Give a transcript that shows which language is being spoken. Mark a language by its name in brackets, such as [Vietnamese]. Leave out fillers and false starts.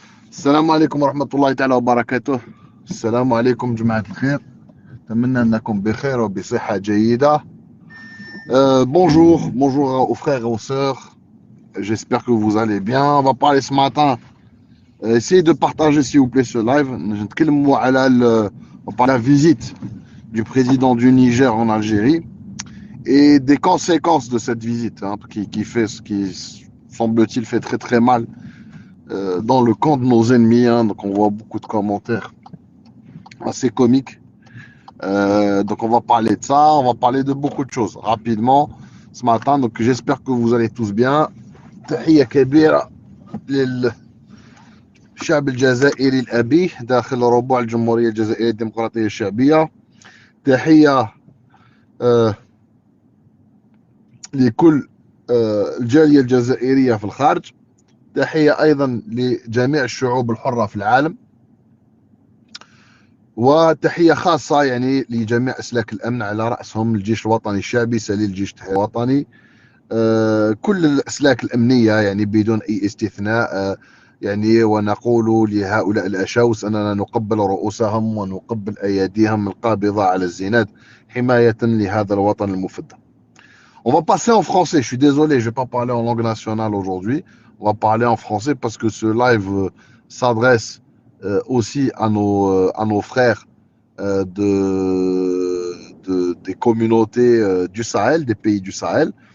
[Arabic] السلام عليكم ورحمة الله تعالى وبركاته. السلام عليكم جماعة الخير. أتمنى أنكم بخير وبصحة جيدة. [French] bonjour aux frères et aux sœurs. J'espère que vous allez bien. On va parler ce matin. Essayez de partager s'il vous plaît ce live. On va parler de la visite du président du Niger en Algérie et des conséquences de cette visite, hein, qui semble-t-il fait très très mal dans le camp de nos ennemis, hein. Donc on voit beaucoup de commentaires assez comiques. Donc on va parler de ça, on va parler de beaucoup de choses rapidement ce matin. Donc j'espère que vous allez tous bien. [Arabic] تحية كبيرة للشعب الجزائري الأبي داخل ربوع الجمهورية الجزائرية الديمقراطية الشعبية. تحية لكل الجالية الجزائرية في الخارج. تحية أيضا لجميع الشعوب الحرة في العالم، وتحية خاصة يعني لجميع أسلاك الأمن على رأسهم الجيش الوطني الشعبي سليل الجيش الوطني، كل الأسلاك الأمنية يعني بدون أي استثناء، يعني ونقول لهؤلاء الأشاوس أننا نقبل رؤوسهم ونقبل أيديهم القابضة على الزناد حماية لهذا الوطن المفدى. [French] On va passer en français, je suis désolé, je ne vais pas parler en langue nationale aujourd'hui, on va parler en français parce que ce live s'adresse aussi à nos frères des communautés du Sahel, des pays du Sahel.